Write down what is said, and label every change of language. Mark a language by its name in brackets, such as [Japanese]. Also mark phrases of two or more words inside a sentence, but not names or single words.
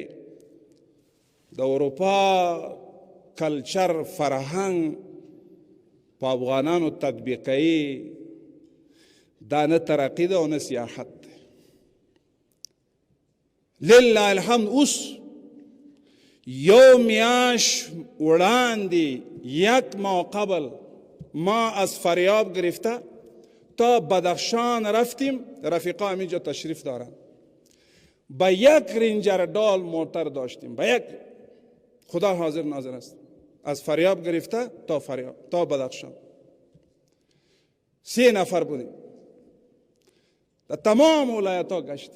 [Pashto] د اروپا کلچر فرهنګ په افغانانو تطبیقوي، دا نه ترقي ده او نه سیاحت ده. [Arabic] لله الحمد [Pashto] اوس یو میاش وړاندې [Persian] 1 ماه قبل ما از فریاب گرفته تا بدخشان رفتیم، رفیقا همینجا تشریف دارن. با 1 رنجر دال موتر داشتیم، با 1. خدا حاضر ناظر است. از فریاب گرفته تا فریاب تا بدخشان 3 نفر بودیم، در تمام ولایت ها گشتیم.